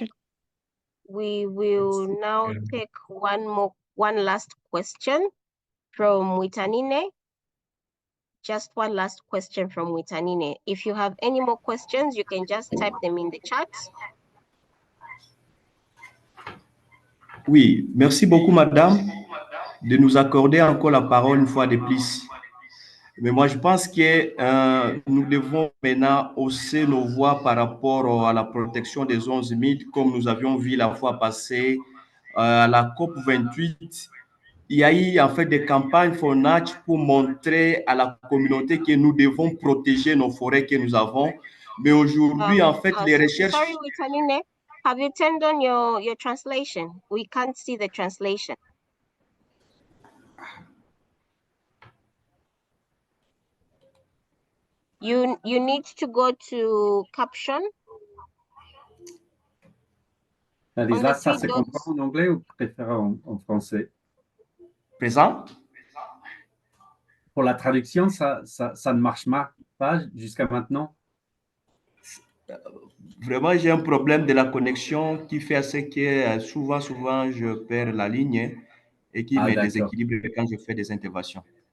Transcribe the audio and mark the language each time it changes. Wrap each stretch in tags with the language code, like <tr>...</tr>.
<en>think we will now take one last question from Witanine. Just one last question from Witanine. If you have any more questions, you can just type them in the chat.</en> <fr>Oui, merci beaucoup, madame, de nous accorder encore la parole une fois de plus. Mais moi, je pense que nous devons maintenant hausser nos voix par rapport à la protection des zones humides, comme nous avions vu la fois passée à la COP 28. Il y a eu en fait des campagnes FONACH pour montrer à la communauté que nous devons protéger nos forêts que nous avons. Mais aujourd'hui, en fait, les recherches...</fr> <en>Sorry, Witanine, have you turned on your translation? We can't see the translation. You need to go to caption.</en> <fr>Lisa, ça se comprend en anglais ou préférez en français? Présent? Pour la traduction, ça ne marche pas jusqu'à maintenant? Vraiment, j'ai un problème de la connexion qui fait à ce que souvent, je perds la ligne et qui me déséquilibre quand je fais des interventions.</fr>